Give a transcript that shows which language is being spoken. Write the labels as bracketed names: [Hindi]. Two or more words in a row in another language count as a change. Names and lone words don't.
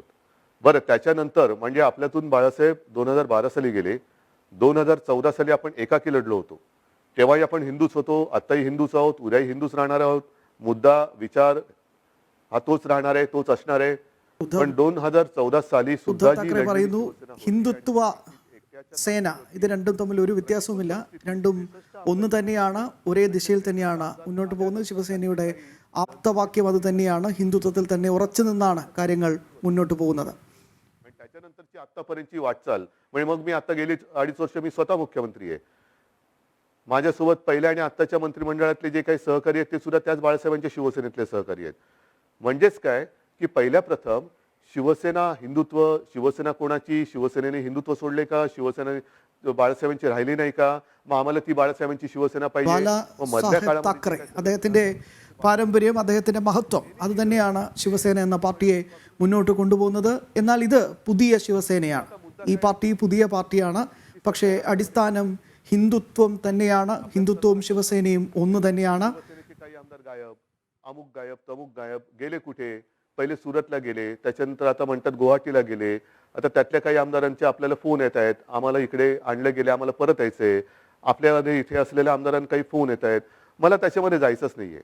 [Marathi] बरं, त्याच्यानंतर म्हणजे आपल्यातून बाळासाहेब 2012 साली गेले. 2014 साली आपण एकाकी लढलो होतो. तेव्हाही आपण हिंदूच होतो, आत्ताही हिंदूच आहोत, उद्याही हिंदूच राहणार आहोत. मुद्दा, विचार हा तोच राहणार आहे, तोच असणार आहे. पण 2014 സാലി [Malayalam] ഉദ്ധവ് താക്കറെ പറയുന്നു ഹിന്ദുത്വ സേന ഇത് രണ്ടും തമ്മിൽ ഒരു വ്യത്യാസവുമില്ല, രണ്ടും ഒന്ന് തന്നെയാണ്, ഒരേ ദിശയിൽ തന്നെയാണ് മുന്നോട്ട് പോകുന്നത്. ശിവസേനയുടെ ആപ്തവാക്യം അത് തന്നെയാണ്, ഹിന്ദുത്വത്തിൽ തന്നെ ഉറച്ചു നിന്നാണ് കാര്യങ്ങൾ മുന്നോട്ട് പോകുന്നത്. [Marathi] त्याच्यानंतरची आतापर्यंतची वाटचाल म्हणजे मग मी आता गेली 2.5 वर्ष मी स्वतः मुख्यमंत्री आहे. माझ्यासोबत पहिल्या आणि आत्ताच्या मंत्रिमंडळातले जे काही सहकारी आहेत ते सुद्धा त्याच बाळासाहेबांच्या शिवसेनेतले सहकारी आहेत. म्हणजेच काय की पहिल्या प्रथम शिवसेना हिंदुत्व, शिवसेना कोणाची, शिवसेनेने हिंदुत्व सोडले का, शिवसेना बाळासाहेबांची राहिली नाही का, मग आम्हाला ती बाळासाहेबांची शिवसेना पाहिजे. मग मधल्या [Malayalam] താക്കറെ അദ്ദേഹത്തിന്റെ പാരമ്പര്യം, അദ്ദേഹത്തിൻ്റെ മഹത്വം അത് തന്നെയാണ് ശിവസേന എന്ന പാർട്ടിയെ മുന്നോട്ട് കൊണ്ടുപോകുന്നത്. എന്നാൽ ഇത് പുതിയ ശിവസേനയാണ്, ഈ പാർട്ടി പുതിയ പാർട്ടിയാണ്. പക്ഷേ അടിസ്ഥാനം ഹിന്ദുത്വം തന്നെയാണ്. ഹിന്ദുത്വവും ശിവസേനയും ഒന്ന് തന്നെയാണ്. [Marathi] काही आमदार गायब, अमुक गायब, तमुक गायब, गेले कुठे? पहिले सुरतला गेले, त्याच्यानंतर आता म्हणतात गुवाहाटीला गेले. आता त्यातल्या काही आमदारांचे आपल्याला फोन येत आहेत, आम्हाला इकडे आणलं गेले, आम्हाला परत यायचंय. आपल्यामध्ये इथे असलेल्या आमदारांना काही फोन येत आहेत. मला त्याच्यामध्ये जायचंच नाहीये.